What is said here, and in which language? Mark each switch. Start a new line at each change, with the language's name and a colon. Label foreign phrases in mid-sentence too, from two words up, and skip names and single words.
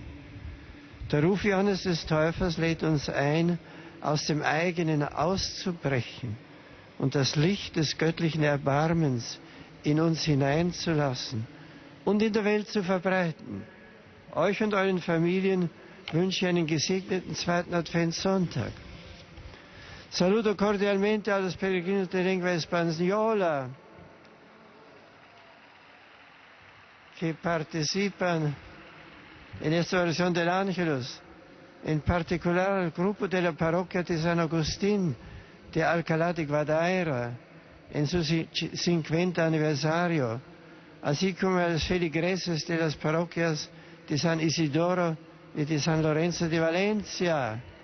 German: Der Ruf Johannes des Täufers lädt uns ein, aus dem eigenen auszubrechen und das Licht des göttlichen Erbarmens in uns hineinzulassen und in der Welt zu verbreiten. Euch und euren Familien wünsche ich einen gesegneten zweiten Adventssonntag.
Spanish: Saluto cordialmente a los peregrinos de lengua española que participan en esta oración del Ángelus, en particular al grupo de la parroquia de San Agustín de Alcalá de Guadaira en su 50 aniversario, así como a los feligreses de las parroquias de San Isidoro y de San Lorenzo de Valencia,